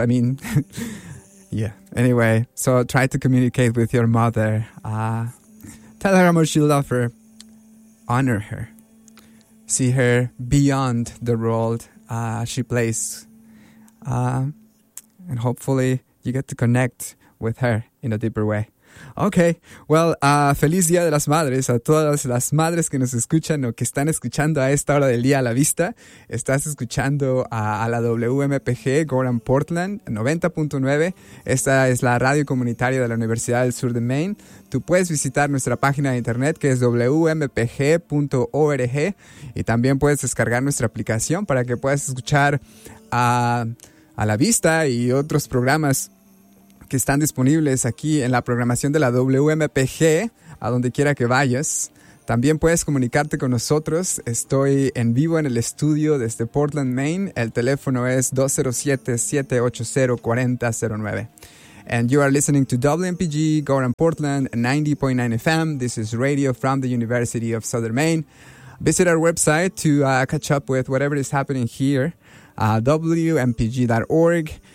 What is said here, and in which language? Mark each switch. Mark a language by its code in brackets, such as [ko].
[en] I mean, yeah. Anyway, so try to communicate with your mother. Tell her how much you love her. Honor her. See her beyond the role she plays. And hopefully you get to connect with her in a deeper way. Okay, well, [es] feliz Día de las Madres a todas las madres que nos escuchan o que están escuchando a esta hora del día a la vista. Estás escuchando a la WMPG Goran Portland 90.9. Esta es la radio comunitaria de la Universidad del Sur de Maine. Tú puedes visitar nuestra página de internet, que es wmpg.org, y también puedes descargar nuestra aplicación para que puedas escuchar a la vista y otros programas que están disponibles aquí en la programación de la WMPG, a donde quiera que vayas. También puedes comunicarte con nosotros. Estoy en vivo en el estudio desde Portland, Maine. El teléfono es 207-780-4009. [en] And you are listening to WMPG, Goran Portland, 90.9 FM. This is radio from the University of Southern Maine. Visit our website to catch up with whatever is happening here, WMPG.org.